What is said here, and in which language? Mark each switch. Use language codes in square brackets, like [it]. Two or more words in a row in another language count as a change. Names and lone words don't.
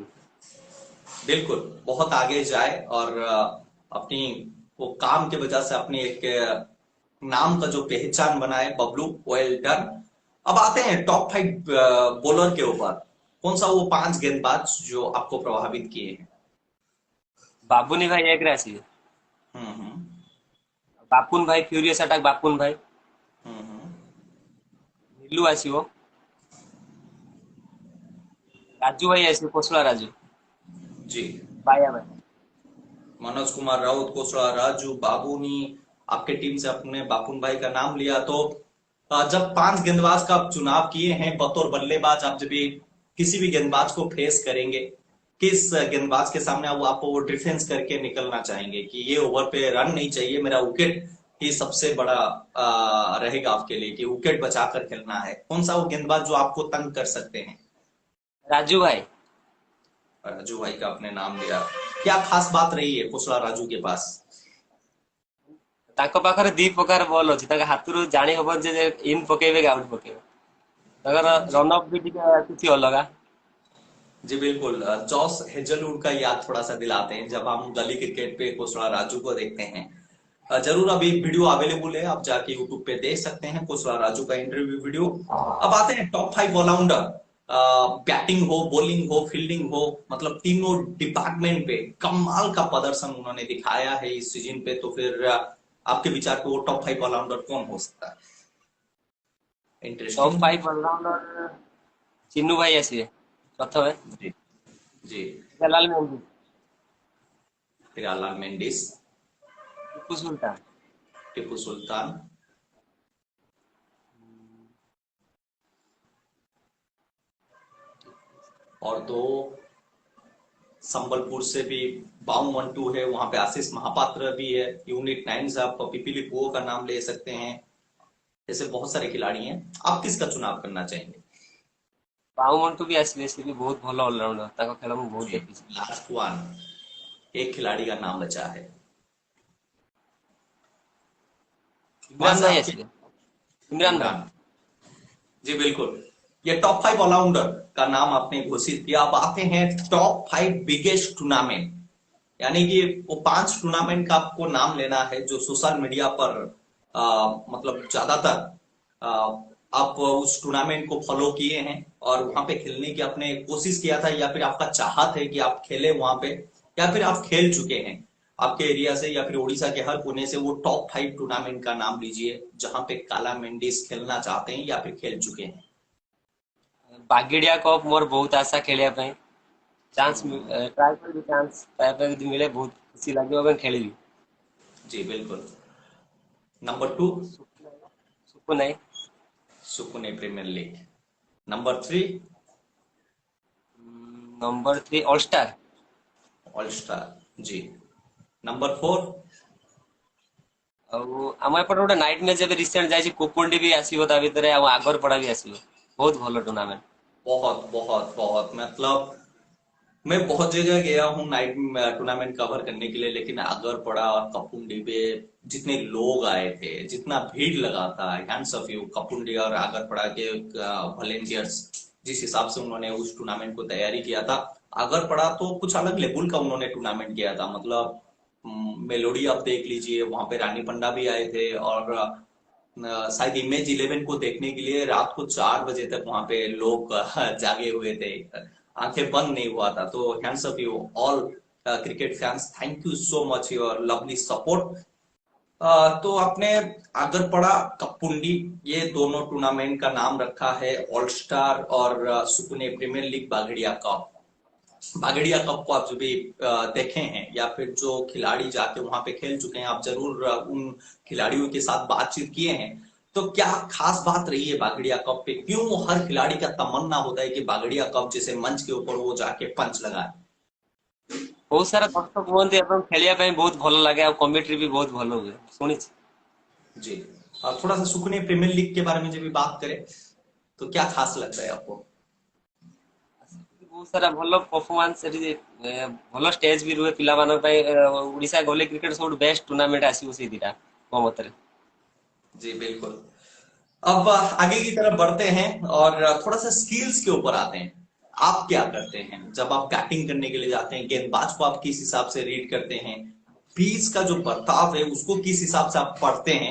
[hi] बिल्कुल, बहुत आगे जाए और अपनी वो काम की वजह से अपनी एक नाम का जो पहचान बनाए बबलू। [en] Well done. [hi] अब आते हैं [en] top 5 bowler [hi] के ऊपर। कौन सा वो 5 गेंदबाज जो आपको प्रभावित किए हैं? [or] ବାବୁନି ଭାଇ ଏକ ରେ ଆସିବେ। हम्म। बापुन भाई [en] furious attack [or] बापुन भाई। हम्म। नीलू ଆସିବ। राजू भाई ଆସିବ, କୋଶଳା राजू। [hi] जी। [or] बाया भाई। मनोज कुमार राउत, कोसला राजू, बाबूनी। [hi] आपके टीम से अपने बापुन भाई का नाम लिया। तो जब 5 गेंदबाज का आप चुनाव किए हैं बतौर बल्लेबाज, आप जब भी किसी भी गेंदबाज को फेस करेंगे, किस गेंदबाज के सामने आपको वो डिफेंस करके निकलना चाहेंगे कि ये ओवर पे रन नहीं चाहिए, मेरा विकेट ही सबसे बड़ा रहेगा आपके लिए, कि विकेट बचाकर खेलना है। कौन सा वो गेंदबाज जो आपको तंग कर सकते हैं? राजू भाई। राजू भाई का आपने नाम लिया, क्या खास बात रही है कुशला राजू के पास? [or] ତାଙ୍କ ପାଖରେ ଦି ପ୍ରକାର ବଲ୍ ଅଛି, ତାଙ୍କ ହାତରୁ ଜାଣି ହବ ଯେ ଇନ୍ ପକେଇବେ କି ଆଉଟ୍ ପକେଇବେ। ତାଙ୍କର [hi] जी [or] ରନ୍ ଅଫ୍ ବି ଟିକେ କିଛି ଅଲଗା। [hi] जी बिल्कुल। जॉस हेजलवुड का याद थोड़ा सा दिलाते हैं जब हम गली क्रिकेट पे कुशला राजू को देखते हैं। जरूर अभी [en] video available [hi] है, आप जाके यूट्यूब पे देख सकते हैं कुशला राजू का [en] interview video. [hi] अब आते हैं [en] top 5 allrounder. [hi] बैटिंग हो, बॉलिंग हो, फील्डिंग हो, मतलब तीनों डिपार्टमेंट पे कमाल का प्रदर्शन उन्होंने दिखाया है इस सीजन पे। तो फिर आपके विचार पे वो [en] top 5 allrounder [hi] कौन हो सकता है? [or] ଟପ୍ [hi] इंटरेस्टिंग। [or] 5 ଅଲରାଉଣ୍ଡର ଚିନୁ ଭାଇ ଆସିବେ ପ୍ରଥମେ। [hi] जी जी। [or] ଜଲାଲ ମେହେନ୍ଦୀ, [hi] फिर अलान मेंडिस, टिपू सुल्तान, टिपू सुल्तान, और दो संबलपुर से भी बाउ मंटू है, वहां पे आशीष महापात्र भी है। यूनिट 9 से आप पिपीली पुओ का नाम ले सकते हैं। ऐसे बहुत सारे खिलाड़ी हैं, आप किसका चुनाव करना चाहेंगे? [or] ବାଉ ମଣ୍ଟୁ ବି ଆସିବେ, ସେ ବି ବହୁତ ଭଲ ଅଲରାଉଣ୍ଡର, ତାଙ୍କ ଖେଳ ମୁଁ ବହୁତ [hi] जी, [or] ଦେଖିଛି। [hi] लास्ट वन, एक खिलाड़ी का नाम बचा है, वहां [or] ଇମ୍ରାନ [hi] से [or] ଭାଇ [hi] आपके। [or] ଆସିବେ, ଇମ୍ରାନ ଭାଇ। [hi] इमरान, जी बिल्कुल। ये टॉप 5 ऑलराउंडर का नाम आपने घोषित किया। अब आते हैं [en] top 5 biggest tournament, [hi] यानी कि वो 5 टूर्नामेंट का आपको नाम लेना है जो [en] social media [hi] पर मतलब ज्यादातर आ, आप उस टूर्नामेंट को फॉलो किए हैं और वहां पे खेलने की आपने कोशिश किया था, या फिर आपका चाहत है कि आप खेले वहां पे, या फिर आप खेल चुके हैं आपके एरिया से, या फिर उड़ीसा के हर कोने से। वो [en] top 5 tournament [hi] का नाम लीजिए जहां पे काला मेंडिस खेलना चाहते हैं या फिर खेल चुके हैं। [or] ବାଗିଡିଆ କପ୍ ମୋର ବହୁତ ଆଶା ଖେଳିବା ପାଇଁ। [en] chance try [or] କରିବି, ଚାନ୍ସ ପାଇବା ପାଇଁ ଯଦି ମିଳେ ବହୁତ ଖୁସି ଲାଗିବ ଏବଂ ଖେଳିବି। [hi] जी बिल्कुल। नंबर 2, [or] ସୁକୁ ନାହିଁ। [hi] सुकुने प्रीमियर लीग। नंबर 3, [or] ନମ୍ବର 3 ଅଲଷ୍ଟାର। [hi] ऑल स्टार। जी। नंबर 4, [or] ଆଉ ଆମ ଏପଟେ ଗୋଟେ [en] night match [or] ଏବେ ରିସେଣ୍ଟ ଯାଇଛି, କୋକୁଣ୍ଡି ବି ଆସିବ ତା ଭିତରେ, ଆଉ ଆଗରପଡା ବି ଆସିବ। ବହୁତ ଭଲ ଟୁର୍ଣ୍ଣାମେଣ୍ଟ। [hi] बहुत बहुत बहुत, मतलब मैं बहुत जगह गया हूँ [en] night tournament [hi] कवर करने के लिए, लेकिन अगर पड़ा और कपुंडी पे जितने लोग आए थे, जितना भीड़ लगा था, [en] hands off you [hi] कपुंडी और आगर पड़ा के वॉलेंटियर्स, जिस हिसाब से उन्होंने उस टूर्नामेंट को तैयारी किया था। अगर पड़ा तो कुछ अलग लेवल का उन्होंने टूर्नामेंट किया था, मतलब मेलोडी आप देख लीजिए, वहां पे रानी पंडा भी आए थे, और शायद इमेज 11 को देखने के लिए रात को 4 बजे तक वहां पे लोग जागे हुए थे, आंखें बंद नहीं हुआ था। तो [en] hands up you all cricket fans, Thank you so much your lovely support. [hi] तो आपने अगर पड़ा कपुंडी, ये दोनों टूर्नामेंट का नाम रखा है ऑल स्टार और सुकुने प्रीमियर लीग बागड़िया कप। बागड़िया कप को आप जो भी देखे हैं, या फिर जो खिलाड़ी जाके वहां पे खेल चुके हैं, आप जरूर उन खिलाड़ियों के साथ बातचीत किए हैं। तो क्या खास बात रही है बागड़िया कप पे? क्यों हर खिलाड़ी का तमन्ना होता है कि बागड़िया कप जैसे मंच के ऊपर वो जाके पंच लगाए? [or] ବହୁତ ସାରା ଦର୍ଶକ ହୁଅନ୍ତି ଏବଂ ଖେଳିବା ପାଇଁ ବହୁତ ଭଲ ଲାଗେ, ଆଉ କମିଟି ବି ବହୁତ ଭଲ ହୁଏ ଶୁଣିଛି। [hi] जी। और थोड़ा सा सुकुने प्रीमियर लीग के बारे में जब भी बात करें, तो क्या खास लगता है आपको? [or] ବହୁତ ସାରା ଭଲ ପରଫର୍ମାନ୍ସ ସେଠି, ଭଲ ଷ୍ଟେଜ ବି ରୁହେ ପିଲାମାନଙ୍କ ପାଇଁ। ଓଡିଶା ଗଲେ କ୍ରିକେଟ ସବୁଠୁ [en] best tournament [or] ଆସିବ ସେଇ ଦିଟା ମୋ ମତରେ। [hi] जी बिल्कुल। अब आगे की तरफ बढ़ते हैं और थोड़ा सा स्किल्स के ऊपर आते हैं। आप क्या करते हैं जब आप बैटिंग करने के लिए जाते हैं? गेंदबाज को आप किस हिसाब से रीड करते हैं? पिच का जो बर्ताव है उसको किस हिसाब से आप पढ़ते हैं?